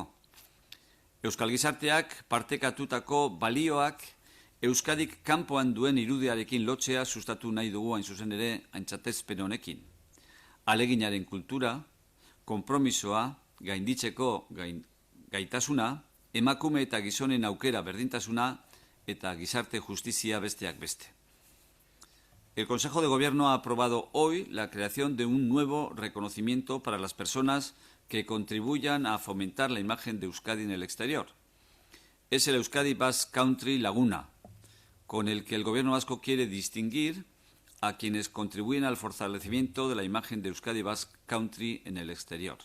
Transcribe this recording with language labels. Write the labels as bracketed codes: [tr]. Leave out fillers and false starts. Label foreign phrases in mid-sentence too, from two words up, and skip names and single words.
[eu] Euskal gizarteak partekatutako balioak Euskadik kanpoan duen irudiarekin lotzea sustatu nahi dugu hain zuzen ere aintzatespen honekin. Aleginaren kultura, konpromisoa, gainditzeko gaitasuna, emakume eta gizonen aukera berdintasuna eta gizarte justizia besteak beste. [es] El Consejo de Gobierno ha aprobado hoy la creación de un nuevo reconocimiento para las personas que contribuyan a fomentar la imagen de Euskadi en el exterior. Es el Euskadi Basque Country Laguna, con el que el Gobierno vasco quiere distinguir a quienes contribuyen al fortalecimiento de la imagen de Euskadi Basque Country en el exterior.